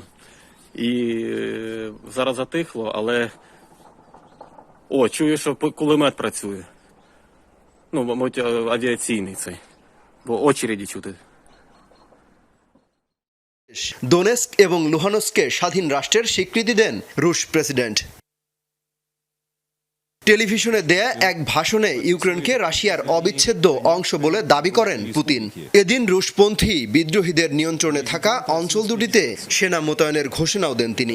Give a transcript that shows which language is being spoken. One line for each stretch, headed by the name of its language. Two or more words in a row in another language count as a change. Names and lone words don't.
Ukrainian: І зараз затихло, але чую, що кулемет працює. Ну, мабуть, авіаційний цей. Бо очереді чути.
Bangla: দোনেস্ক এবং লুহানস্কে স্বাধীন রাষ্ট্রের স্বীকৃতি দেন রুশ প্রেসিডেন্ট। টেলিভিশনে দেয়া এক ভাষণে ইউক্রেনকে রাশিয়ার অবিচ্ছেদ্য অংশ বলে দাবি করেন পুতিন। এদিন রুশপন্থী বিদ্রোহীদের নিয়ন্ত্রণে থাকা অঞ্চল দুটিতে সেনা মোতায়েনের ঘোষণাও দেন তিনি।